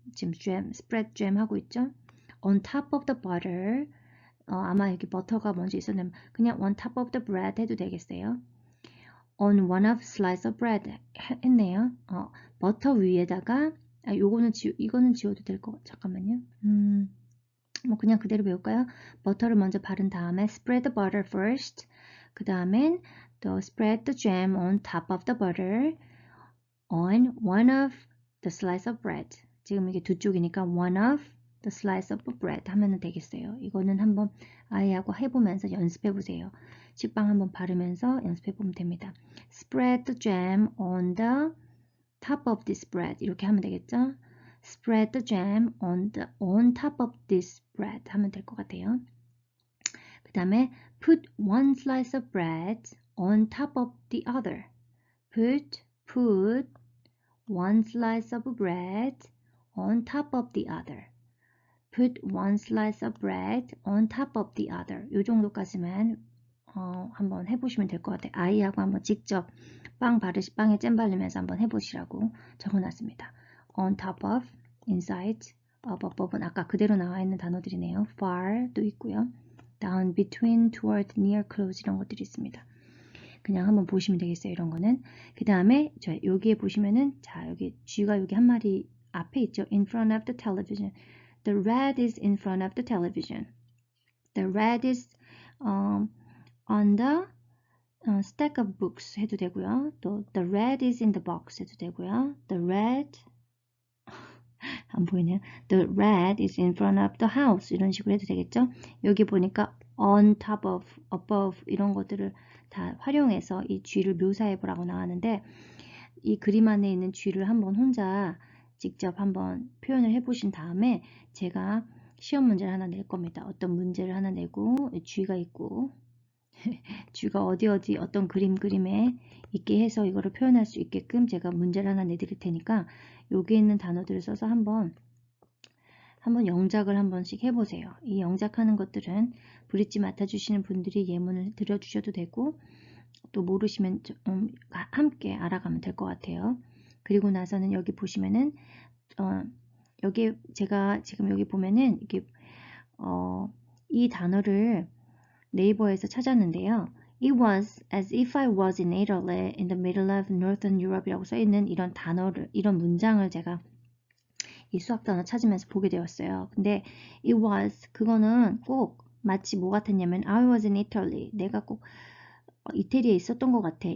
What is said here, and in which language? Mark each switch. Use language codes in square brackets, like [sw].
[ko] 지금 [en] spread jam [ko] 하고 있죠? [en] On top of the butter. [ko] 아마 여기 버터가 먼저 있었는데 그냥 [en] on top of the bread [ko] 해도 되겠어요. [en] On one of slice of bread [ko] 했네요. 버터 위에다가 이거는 지워도 될 거. 잠깐만요. 그냥 그대로 배울까요? 버터를 먼저 바른 다음에 [en] spread the butter first. [ko] 그 다음엔 또 [en] spread the jam on top of the butter on one of the slice of bread. [ko] 지금 이게 두 쪽이니까 [en] one of the slice of bread [ko] 하면 되겠어요. 이거는 한번 아이하고 해보면서 연습해 보세요. 식빵 한번 바르면서 연습해 보면 됩니다. [en] Spread the jam on the top of this bread. [ko] 이렇게 하면 되겠죠? [en] Spread the jam on top of this bread [ko] 하면 될 것 같아요. 그 다음에 [en] put one slice of bread on top of the other. Put one slice of bread on top of the other. Put one slice of bread on top of the other. [ko] 요 정도까지만 한번 해보시면 될 것 같아요. 아이하고 한번 직접 빵에 잼 바르면서 한번 해보시라고 적어놨습니다. [en] On top of, inside, above, [ko] 아까 그대로 나와 있는 단어들이네요. far도 있고요. [en] down, between, toward, near, close [ko] 이런 것들이 있습니다. 그냥 한번 보시면 되겠어요. 이런 거는. 그 다음에 여기에 보시면은 자 여기 쥐가 여기 한 마리 앞에 있죠. [en] In front of the television. The rat is in front of the television. The rat is on the stack of books [ko] 해도 되고요. 또 [en] the rat is in the box [ko] 해도 되고요. The rat 안 보이네요. [en] The rat is in front of the house [ko] 이런 식으로 해도 되겠죠. 여기 보니까 on top of, above 이런 것들을 다 활용해서 이 쥐를 묘사해 보라고 나왔는데 이 그림 안에 있는 쥐를 한번 혼자 직접 한번 표현을 해 보신 다음에 제가 시험 문제를 하나 낼 겁니다. 어떤 문제를 하나 내고 쥐가 있고 쥐가 어디 어떤 그림에 있게 해서 이거를 표현할 수 있게끔 제가 문제를 하나 내드릴 테니까 여기 있는 단어들을 써서 한번 영작을 한 번씩 해보세요. 이 영작하는 것들은 브릿지 맡아주시는 분들이 예문을 들려주셔도 되고 또 모르시면 함께 알아가면 될 것 같아요. 그리고 나서는 여기 보시면은 여기 제가 지금 여기 보면은 이게 이 단어를 네이버에서 찾았는데요. [en] It was as if I was in Italy in the middle of Northern Europe [ko] 이라고 써있는 이런 단어를, 이런 문장을 제가 이 수학 단어 찾으면서 보게 되었어요. 근데 [en] it was, [ko] 그거는 꼭 마치 뭐 같았냐면 [en] I was in Italy. [ko] 내가 꼭 이태리에 있었던 것 같아.